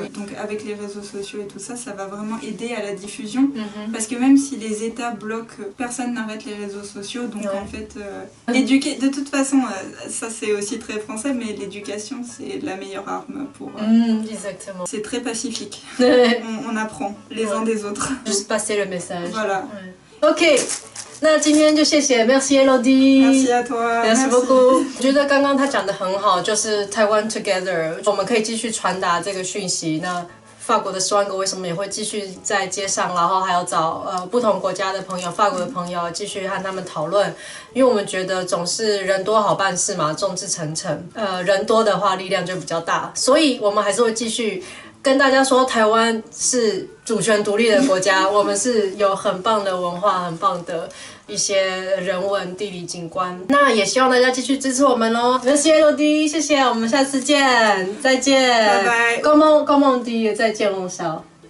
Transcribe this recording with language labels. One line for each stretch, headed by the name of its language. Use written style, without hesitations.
French: Donc avec les réseaux sociaux et tout ça, ça va vraiment aider à la diffusion, parce que même si les États bloquent, personne n'arrête les réseaux sociaux, donc en fait, éduquer, de toute façon, ça c'est aussi très français, mais l'éducation c'est la meilleure arme pour... Exactement. C'est très pacifique, on apprend les uns des autres. Juste passer le message. Voilà.
Chinese: OK， 那今天就谢谢 ，
French: Merci Elodie， Merci à toi， Merci beaucoup。
Chinese: 我觉得刚刚他讲的很好，就是 Taiwan Together， 我们可以继续传达这个讯息。那法国的10万个为什么也会继续在街上，然后还有找不同国家的朋友，法国的朋友继续和他们讨论，因为我们觉得总是人多好办事嘛，众志成城。人多的话力量就比较大，所以我们还是会继续。跟大家说，台湾是主权独立的国家，我们是有很棒的文化、很棒的一些人文、地理景观。那也希望大家继续支持我们咯。
French: Merci Elodie，
Chinese: 谢谢，我们下次见，再见，拜拜。
French: Comment dit
Chinese: 再见龙少？